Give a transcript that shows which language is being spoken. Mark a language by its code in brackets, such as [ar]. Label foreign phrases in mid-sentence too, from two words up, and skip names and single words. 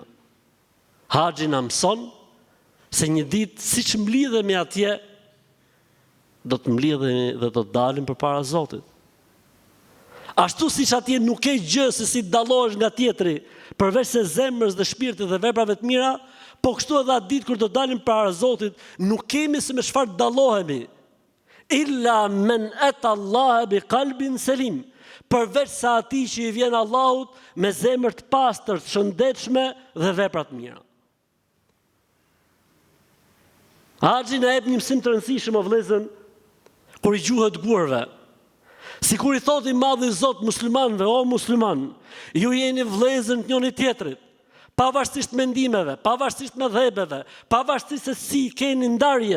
[sq] Haxhi na mëson se një ditë siç mblidhemi atje, do të mblidhemi dhe do të dalim përpara Zotit. Ashtu siç atje nuk ke gjë se si të dallohesh nga tjetri, përveç se zemrës dhe shpirtit dhe veprave të mira, po kështu edhe atë ditë kur do dalim para Zotit, nuk kemi se me çfarë të dallohemi. [ar] إلا من أتى الله بقلب سليم, [sq] përveç sa atij që i vjen Allahut me zemër të pastër, të shëndetshme dhe vepra të mira. Haxhi na jep një mësim të rëndësishëm o vëllezër, kur i gjuhet gurëve. Sikur i thotë i madhi Zot muslimanëve, o musliman, ju jeni vëllezër të njëri tjetrit, pavarësisht mendimeve, pavarësisht mëdhëbeve, pavarësisht se si keni ndarjet.